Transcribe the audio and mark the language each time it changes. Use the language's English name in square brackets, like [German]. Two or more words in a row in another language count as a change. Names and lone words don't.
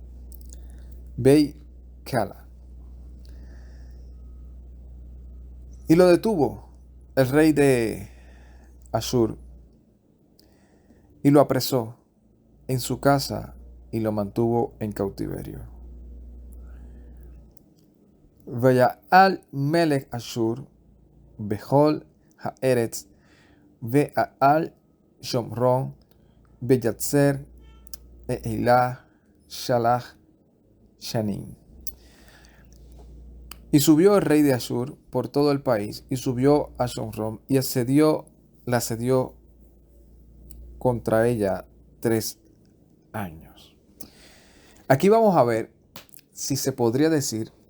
[Spanish] Y lo detuvo el rey de Ashur y lo apresó en su casa y lo mantuvo en cautiverio. [Hebrew] ויעל מלך אשור בכל הארץ ויעל שמרון ויצר עליה שלש שנים. [Spanish] Y subió el rey de Ashur por todo el país, y subió a Shomron, y la asedió contra ella 3 años. Aquí vamos a ver si se podría decir